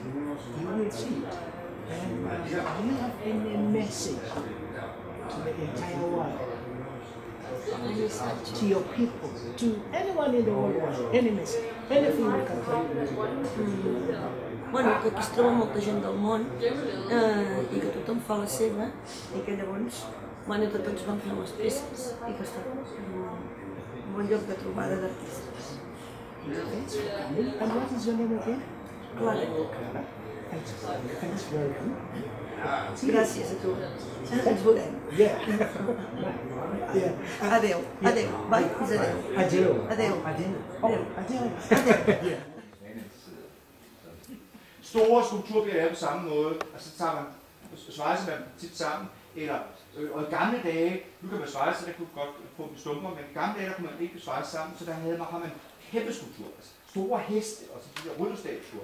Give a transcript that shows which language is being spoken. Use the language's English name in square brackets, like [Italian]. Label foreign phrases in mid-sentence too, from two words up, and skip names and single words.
[English] You will see it. And you have a message to the entire world, to your people, to anyone in the world, any message, anything you can tell. [Catalan] Bueno, que aquí es troba molta gent del món i que tothom fa la seva i que llavors, bueno, tots van fer les peces i que està un bon lloc de trobada d'artistes. [English] And what is your name again? Clara, Thanks very much. [Catalan] gràcies a tu. Ens veurem. [English] Yeah. Yeah. [Catalan] Adéu, adéu, vai, fins adéu. Adéu. Adéu. Adéu. Adéu. Adéu. [English] Yeah. [Danish] Store skulpturer bliver lavet på samme måde, og så tager man, svejser man tit sammen, eller og i gamle dage, nu kan man svejse, der kunne godt få dem stumper, men i gamle dage, der kunne man ikke svejse sammen, så der har man kæmpe skulpturer, altså store heste, og så de der rytterstatuer.